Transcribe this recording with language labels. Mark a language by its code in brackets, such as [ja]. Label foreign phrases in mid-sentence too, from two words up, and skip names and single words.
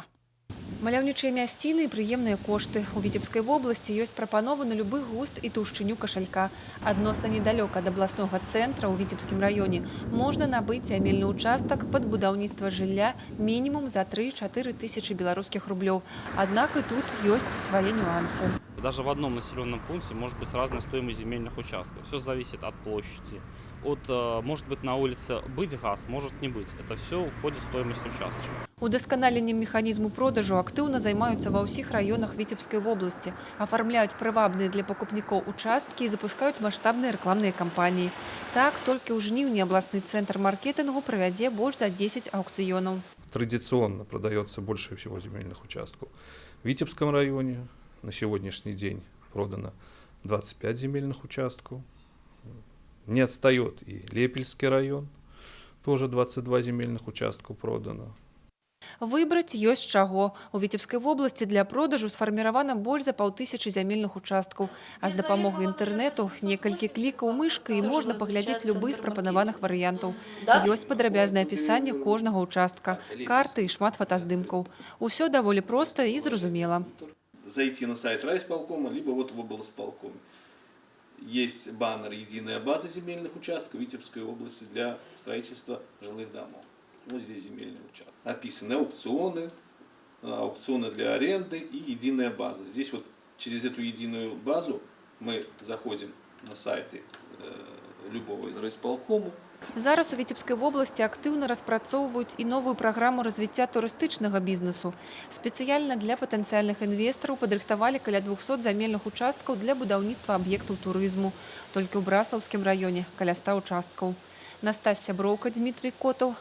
[be] Маляўнічыя мясціны і прыемныя кошты. У Віцебскай вобласці ёсць прапановы на любы густ і таўшчыню кашалька. Адносна недалёка ад абласнога цэнтра ў Віцебскім раёне можна набыць зямельны участак пад будаўніцтва жылля мінімум за 3-4 тысячи беларускіх рублёў. Аднак і тут ёсць свае нюансы. [ru] Даже в одном населенном пункте может быть разная стоимость земельных участков. Все зависит от площади. Может быть на улице быть газ, может не быть. Это все входит в стоимость участка. [be] Удасканаленнем механізму продажу актыўна займаюцца ва ўсіх раёнах Віцебскай вобласці, афармляюць прывабныя для пакупнікоў участкі і запускаюць маштабныя рэкламныя кампаніі. Так, толькі ў жніўні абласны цэнтр маркетингу правядзе больш за 10 аукцыёнаў. [ru] Традиционно продается больше всего земельных участков. В Витебском районе на сегодняшний день продано 25 земельных участков. Не отстает и Лепельский район, тоже 22 земельных участков продано. [be] Выбраць ёсць чаго. У Віцебскай вобласці для продажу сфарміравана больш за 5000 зямельных участкаў. А з дапамогай інтэрнэту некалькі клікаў мышкай і можна паглядзець любы з прапанаваных варыянтаў. Ёсць падрабязнае апісанне кожнага участка, карты і шмат фотаздымкаў. Усё даволі проста і зразумела. [ru] Зайти на сайт райисполкома, либо вот в облсполкоме. Есть баннер «Единая база земельных участков Витебской области для строительства жилых домов». Вот здесь земельный участок. Описаны аукционы, аукционы для аренды и единая база. Здесь вот через эту единую базу мы заходим на сайты любого из райисполкому. [be] Зараз у Віцебскай вобласці актыўна распрацоўваюць і новую праграму развіцця турыстычнага бізнесу. Спецыяльна для патэнцыяльных інвестараў падрыхтавалі каля 200 зямельных участкаў для будаўніцтва аб'ектаў турызму. Толькі ў Браслаўскім раёне каля 100 участкаў. Настасья Броўка, Дмітрий Котаў.